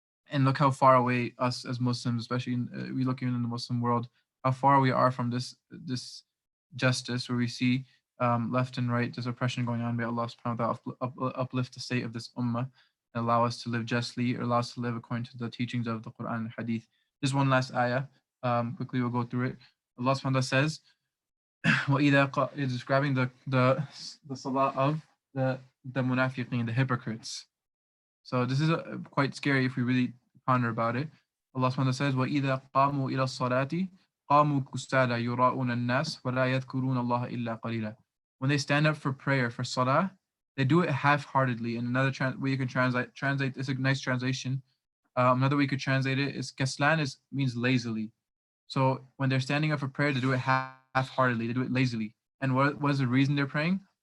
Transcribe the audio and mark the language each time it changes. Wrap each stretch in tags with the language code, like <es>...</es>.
<en>And look how far away us as Muslims, especially we look even in the Muslim world, how far we are from this justice, where we see left and right this oppression going on. May Allah subhanahu wa ta'ala uplift the state of this ummah and allow us to live justly, or allow us to live according to the teachings of the Quran and Hadith. Just one last ayah. Quickly we'll go through it. Allah subhanahu wa ta'ala says, is describing the salah of the munafiqeen, the hypocrites. So this is quite scary if we really ponder about it. Allah subhanahu wa ta'ala says,</en> <ar>وَإِذَا قَامُوا إِلَى الصَّلَاةِ قَامُوا كُسَالَى يُرَاءُونَ النَّاسَ وَلَا يَذْكُرُونَ اللَّهَ إِلَّا قَلِيلًا.</ar> <en>When they stand up for prayer, for salah, they do it half-heartedly. And another way you can translate, it's a nice translation. Another way you could translate it is kaslan, means lazily. So when they're standing up for prayer, they do it half-heartedly. They do it lazily. And what is the reason they're praying?</en>